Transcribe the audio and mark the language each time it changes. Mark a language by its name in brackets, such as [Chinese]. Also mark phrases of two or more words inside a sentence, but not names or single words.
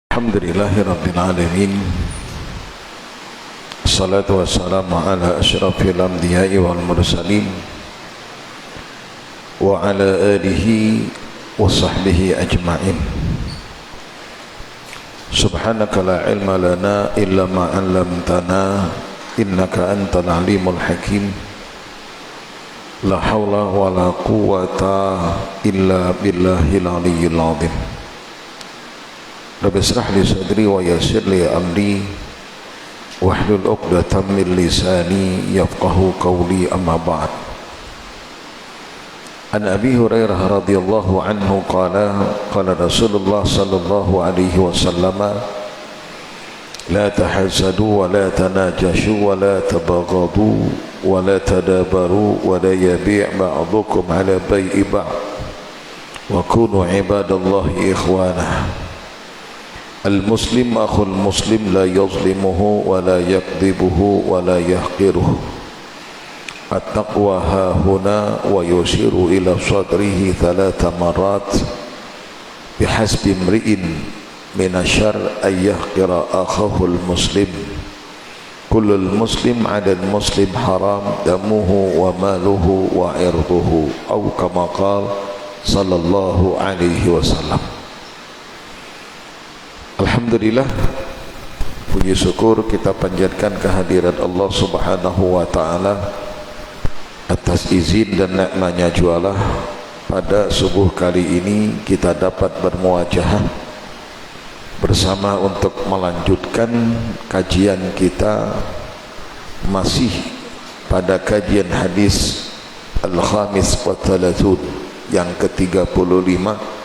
[Arabic] الحمد لله رب العالمين. والصلاة والسلام على أشرف الأنبياء والمرسلين وعلى آله وصحبه أجمعين. سبحانك لا علم لنا إلا ما علمتنا إنك أنت العليم الحكيم. لا حول ولا قوة إلا بالله العلي العظيم. رب اشرح لي صدري ويسر لي أمري واحلل عقدة من لساني يفقهوا قولي, أما بعد. عن أبي هريرة رضي الله عنه قال قال رسول الله صلى الله عليه وسلم لا تحاسدوا ولا تناجشوا ولا تباغضوا ولا تدابروا ولا يبع بعضكم على بيع بعض وكونوا عباد الله إخوانا. المسلم أخو المسلم لا يظلمه ولا يكذبه ولا يحقره. التقوى هاهنا ويشير إلى صدره ثلاث مرات بحسب امرئ من الشر أن يحقر أخاه المسلم. كل المسلم على المسلم حرام دمه وماله وعرضه, atau كما قال صلى الله عليه وسلم. Alhamdulillah, [Indonesian] puji syukur kita panjatkan kehadiran Allah [Arabic] سبحانه وتعالى [Indonesian] atas izin dan nikmatnya jualah pada subuh kali ini kita dapat bermuajahah bersama untuk melanjutkan kajian kita masih pada kajian hadis [Arabic] الخامس والثلاثون [Indonesian] yang ke-35.